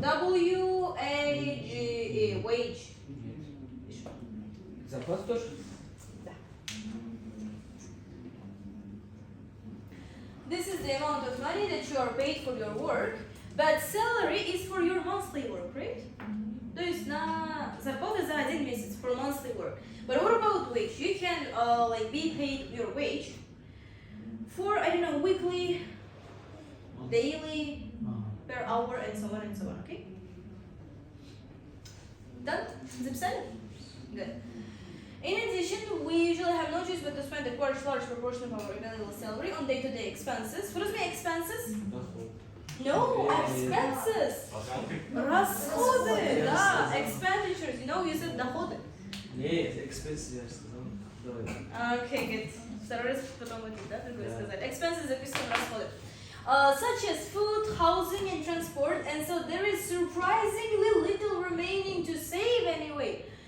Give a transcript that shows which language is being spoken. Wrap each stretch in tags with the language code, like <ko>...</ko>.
<en>W-A-G-E, wage.</en> <ru>зарплата тоже?</ru> <en>This is the amount of money that you are paid for your work, but salary is for your monthly work, right?</en> <ru>То есть на зарплата за один месяц</ru> <en>for monthly work. But what about wage? You can like be paid your wage for, I don't know, weekly, daily, per hour, and so on and so on, okay? Done?</en> <ru>Записали?</ru> <en>Good. In addition, we usually have no choice but to spend a large proportion of our available salary on day-to-day expenses. What does mean expenses?</en> <ru>Доход.</ru> <en>No, expenses.</en> <ru>Расходы, да, expenditures.</ru> <en>You know, you said доходы.</en> <ru>Нет, expenses я сказал. Давай.</ru> <en>Okay, good.</en> <ru>Второй раз потом вот да, другое сказать. Expenses записываем расходы.</ru> <en>Such as food, housing, and transport, and so there is surprisingly little remaining to save anyway.</en>